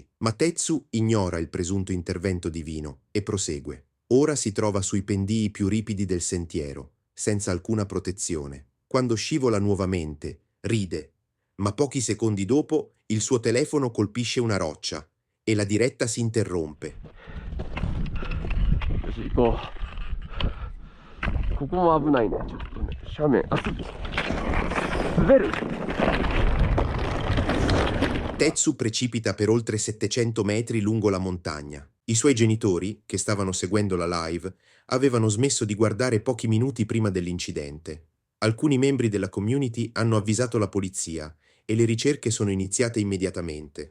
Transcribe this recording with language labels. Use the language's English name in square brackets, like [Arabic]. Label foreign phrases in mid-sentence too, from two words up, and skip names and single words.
[Italian] Ma Tetsu ignora il presunto intervento divino e prosegue. Ora si trova sui pendii più ripidi del sentiero, senza alcuna protezione. Quando scivola nuovamente, ride, ma pochi secondi dopo il suo telefono colpisce una roccia e la diretta si interrompe. [Japanese] よし、行こう。ここも危ないね。ちょっとね、斜面。あ、滑る。 [Italian] Tetsu precipita per oltre 700 metri lungo la montagna. I suoi genitori, che stavano seguendo la live, avevano smesso di guardare pochi minuti prima dell'incidente. Alcuni membri della community hanno avvisato la polizia e le ricerche sono iniziate immediatamente.